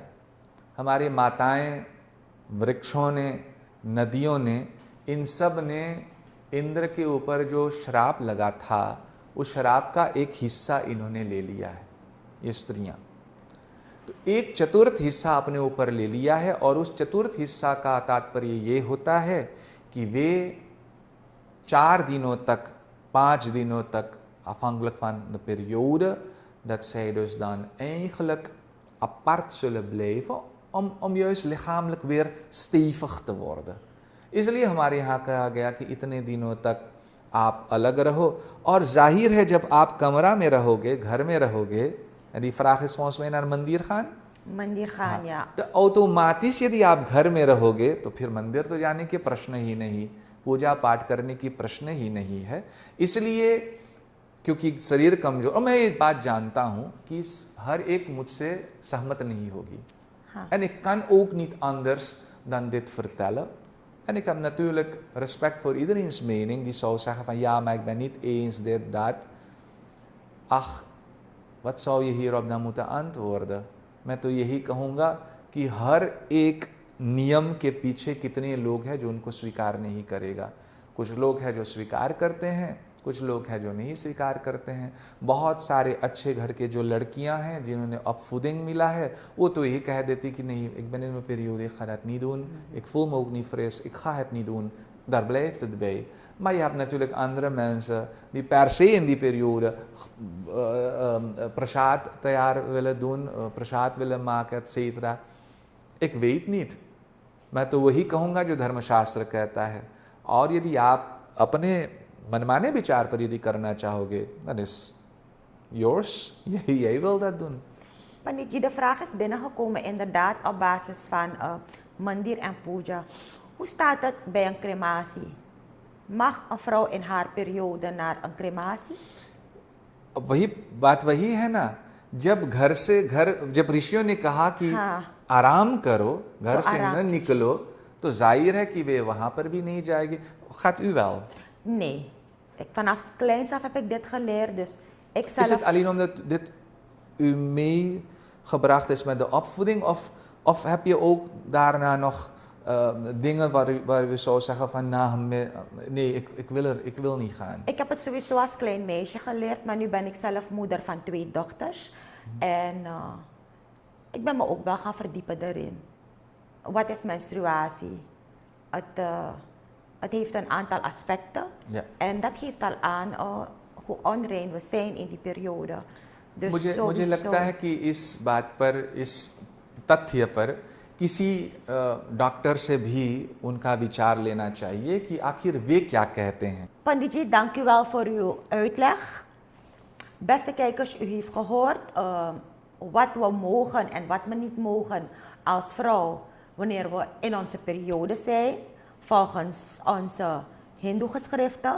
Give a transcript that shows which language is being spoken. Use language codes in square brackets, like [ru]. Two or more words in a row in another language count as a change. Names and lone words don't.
[hi] हमारे माताएं, वृक्षों ने, नदियों ने, इन सब ने इंद्र के ऊपर जो श्राप लगा था, उस श्राप का एक हिस्सा इन्होंने ले लिया है, ये स्त्रियां। तो एक चतुर्थ हिस्सा अपने ऊपर ले लिया है, और उस चतुर्थ हिस्सा का तात्पर्य ये होता है कि वे 4 दिनों तक, 5 दिनों तक, [nl] afhankelijk van de periode, dat zij dus dan eigenlijk apart zullen blijven om juist lichamelijk weer stevig te worden। [hi] इसलिए हमारे यहाँ कहा गया कि इतने दिनों तक आप अलग रहो, और जाहिर है जब आप कमरा में रहोगे, घर में रहोगे, [nl] en die vraag is volgens mij naar मंदिर खान। मंदिर खान, या [hi] तो ऑटोमेटिक यदि आप घर में रहोगे तो फिर मंदिर तो जाने के प्रश्न ही नहीं, पूजा पाठ करने की प्रश्न ही नहीं है। इसलिए क्योंकि शरीर कमजोर, और मैं ये बात जानता हूँ कि हर एक मुझसे सहमत नहीं होगी। [nl] En ik kan ook niet anders dan dit vertellen. En ik heb natuurlijk respect voor iedereen's mening die zou zeggen van ja, maar ik ben niet eens dit, dat. Ach, wat zou je hierop dan moeten antwoorden? [hi] मैं तो यही कहूँगा कि हर एक नियम के पीछे कितने लोग हैं जो उनको स्वीकार नहीं करेगा। कुछ लोग हैं जो स्वीकार करते हैं, कुछ लोग हैं जो नहीं स्वीकार करते हैं। बहुत सारे अच्छे घर के जो लड़कियां हैं जिन्होंने opvoeding मिला है, वो तो यही कह देती कि नहीं, [nl] ik ben in mijn periode, ik ga dat niet doen, ik voel me ook niet fris, ik ga het niet doen, daar blijft het bij। Maar je hebt natuurlijk andere mensen die per se in die periode prasad तैयार willen doen, prasad willen maken, etc. Ik weet niet। [hi] मैं तो वही कहूँगा जो धर्मशास्त्र कहता है। और यदि आप अपने मनमाने विचार पर यदि करना चाहोगे, [nl] dan is yours, jij wil dat doen। Panditji, de vraag is binnengekomen inderdaad op basis van mandir en puja. Hoe staat het bij een crematie? Mag een vrouw in haar periode naar een crematie? [hi] अब वही बात वही है ना, जब घर से घर, जब ऋषियों ने कहा कि आराम करो, घर से न निकलो, तो जाहिर है कि वे वहां पर भी नहीं जाएगी। [nl] Gaat u wel? Nee, vanaf kleins af heb ik dit geleerd, dus ik zelf... Is het alleen omdat dit u mee gebracht is met de opvoeding? Of heb je ook daarna nog dingen waar u zou zeggen van nee, ik wil niet gaan? Ik heb het sowieso als klein meisje geleerd, maar nu ben ik zelf moeder van 2 dochters. En ik ben me ook wel gaan verdiepen daarin. Wat is menstruatie? Het heeft een aantal aspecten. Ja. En dat geeft al aan hoe onrein we zijn in die periode. Dus [hi] मुझे लगता है कि इस बात पर, इस तथ्य पर किसी डॉक्टर से भी उनका विचार लेना चाहिए कि आखिर वे क्या कहते हैं. [nl] Panditji, dank u wel voor uw uitleg. Beste kijkers, u heeft gehoord wat we mogen en wat we niet mogen als vrouw wanneer we in onze periode zijn, volgens onze hindoe-geschriften.